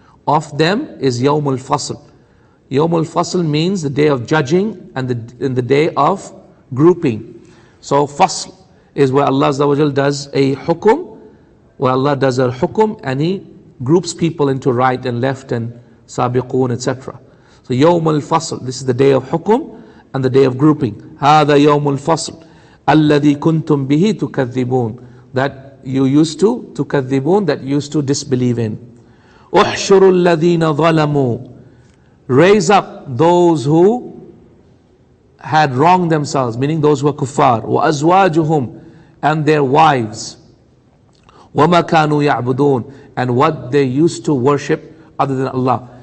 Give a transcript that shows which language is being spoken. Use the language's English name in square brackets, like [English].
[English] Of them is Yawmul Fasl. Yawmul Fasl means the day of judging and the day of grouping. So fasl is where Allah Azza wa Jal does a hukum, where Allah does a hukum and He groups people into right and left and sabiqun, etc. So Yawmul Fasl, this is the day of hukum and the day of grouping. [Arabic] هذا يوم الفصل الذي كنتم به تكذبون. [English] That you used to تكذبون, that you used to disbelieve in. [Arabic] احشروا الذين ظلموا. [English] Raise up those who had wronged themselves, meaning those who were kuffar. وأزواجهم, and their wives. [Arabic] وما كانوا يعبدون, [English] and what they used to worship other than Allah.